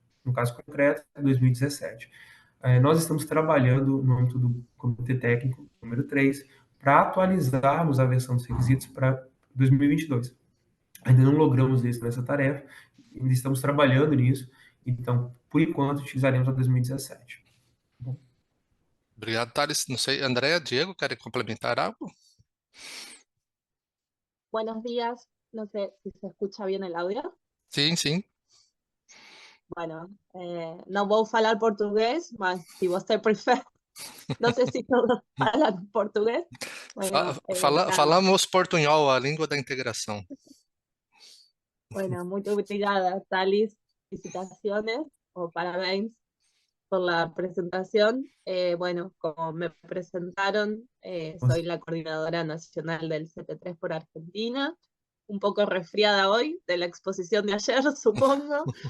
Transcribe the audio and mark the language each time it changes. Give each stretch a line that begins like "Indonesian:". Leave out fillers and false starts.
Portuguese: No caso concreto, 2017. Nós estamos trabalhando no âmbito do Comitê Técnico número 3 para atualizarmos a versão dos requisitos para 2022. Ainda não logramos isso nessa tarefa, ainda estamos trabalhando nisso, então, por enquanto, utilizaremos a 2017. Bom. Obrigado, Thales. Não sei, André, Diego, querem complementar algo?
Spanish: Buenos días, no sé si se escucha bien el audio.
Portuguese: Sim, sim. Bueno, no vou falar português, mas se você prefere, não sei se todos falam português.
Spanish: Bueno, nada.
Portuguese: Falamos portunhol, a língua da integração. Bueno, muito obrigada, Thalys.
Spanish: Felicitaciones o parabéns por la presentación. Bueno, como me presentaron, soy la coordinadora nacional del CT3 por Argentina. Un poco resfriada hoy de la exposición de ayer, supongo.